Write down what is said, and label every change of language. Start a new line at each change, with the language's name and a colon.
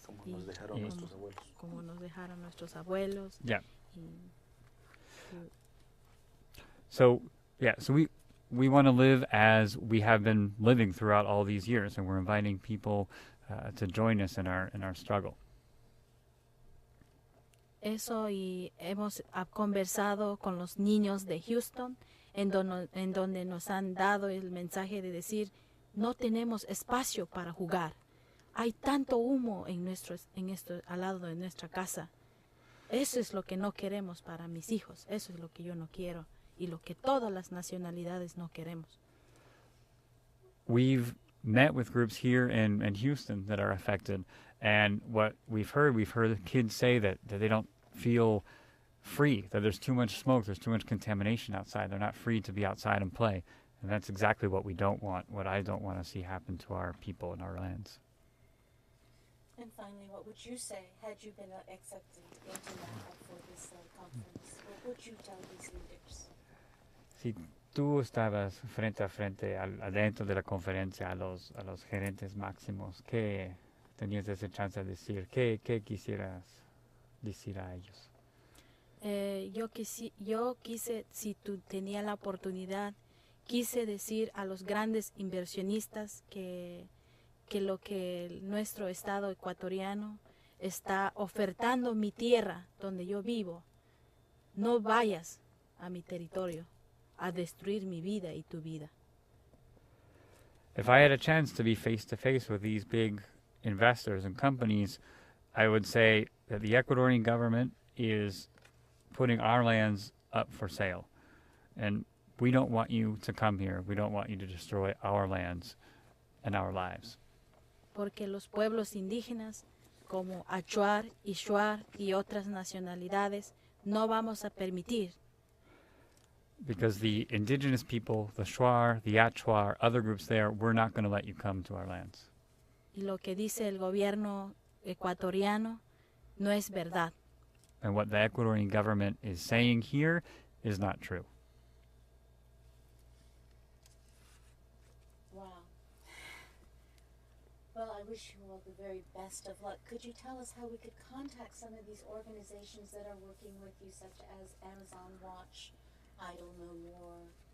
Spanish: Como nos dejaron nuestros abuelos. Como nos dejaron nuestros abuelos.
English: Yeah.
Spanish: Y
English: So we want to live as we have been living throughout all these years, and we're inviting people to join us in our struggle.
Spanish: eso, y hemos conversado con los niños de Houston, en donde nos han dado el mensaje de decir, no tenemos espacio para jugar. Hay tanto humo al lado de nuestra casa. Eso es lo que no queremos para mis hijos. Eso es lo que yo no quiero y lo que todas las nacionalidades no queremos.
English: We've met with groups here in Houston that are affected, and what we've heard kids say that they don't feel free, that there's too much smoke, there's too much contamination outside. They're not free to be outside and play. And that's exactly what we don't want, what I don't want to see happen to our people and our lands. And finally, what would you say had you been accepted into NACA for this conference? What would you tell these leaders?
Spanish: Si tú estabas frente a frente adentro de la conferencia a los gerentes máximos, ¿qué tenías esa chance de decir? ¿Qué quisieras decir a ellos? Yo quise, si tú tenías la oportunidad, quise decir a los grandes inversionistas que lo que nuestro estado ecuatoriano está ofertando mi tierra donde yo vivo, no vayas a mi territorio a destruir mi vida y tu vida.
English: If I had a chance to be face to face with these big investors and companies, I would say that the Ecuadorian government is putting our lands up for sale. And we don't want you to come here. We don't want you to destroy our lands and our lives.
Spanish: Porque los pueblos indígenas como Ashuar y Shuar y otras nacionalidades no vamos a permitir.
English: Because the indigenous people, the Shuar, the Ashuar, other groups there, we're not going to let you come to our lands.
Spanish: Y lo que dice el gobierno ecuatoriano no es verdad.
English: And what the Ecuadorian government is saying here is not true. Wow. Well, I I wish you all the very best of luck. Could you tell us how we could contact some of these organizations that are working with you, such as Amazon Watch, Idle No More?